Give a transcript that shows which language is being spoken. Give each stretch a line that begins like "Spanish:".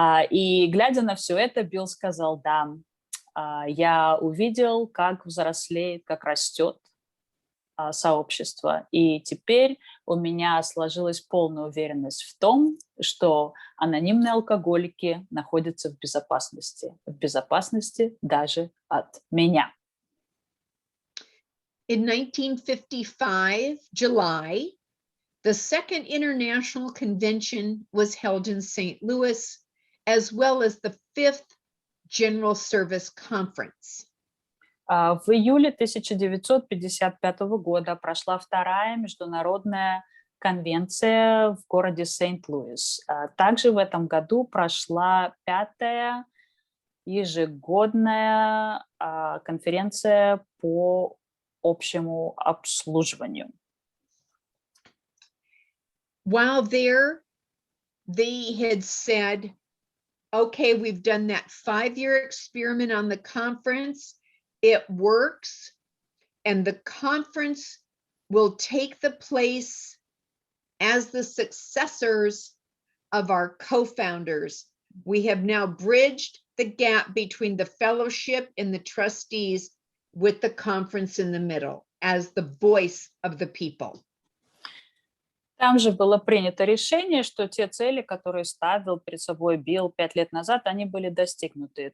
Russian: И глядя на все это, Билл сказал, да, я увидел, как взрослеет, как растет сообщество. И теперь у меня сложилась полная уверенность в том, что анонимные алкоголики находятся в безопасности даже от меня.
English: In 1955, July, the second international convention was held in St. Louis, as well as the fifth General Service Conference.
Russian: В июле 1955 года прошла вторая международная конвенция в городе Сент-Луис. Также в этом году прошла пятая ежегодная конференция по общему обслуживанию.
English: While there, they had said, okay, we've done that 5-year experiment on the conference. It works, and the conference will take the place as the successors of our co-founders. We have now bridged the gap between the fellowship and the trustees with the conference in the middle as the voice of the people.
Russian: Там же было принято решение, что те цели, которые ставил перед собой Билл 5 лет назад, они были достигнуты.